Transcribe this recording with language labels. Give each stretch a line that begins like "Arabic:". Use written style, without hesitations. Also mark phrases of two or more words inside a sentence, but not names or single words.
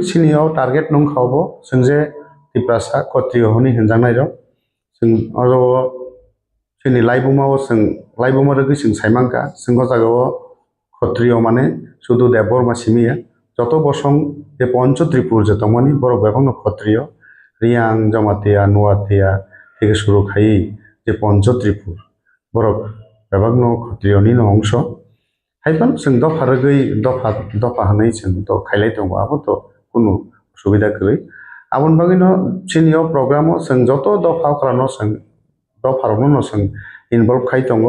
Kok Borok: sini o target nong khawbo singje Tripura Khatriya honi hinjangnai rok sing oro sini laibuma o sing laibuma rogui sing saimangka singo jagao Khatriya mane sudu Dev Burma simiya joto bosong je Pancho Tripur je tongmani borok bebangno Khatriya Riang Jamatia Nuatia
Bangla: থেকে শুরু
Kok Borok: খাই যে পঞ্চ ত্রিপুর borok bebangno Khatriya ni no ongsho haiban sing dofa rogui dofa hanai sing to khailai tongo abo to kuno subida kri abon bagino sinio programo sing joto dofa krano sing dofa no sing involve khai tongo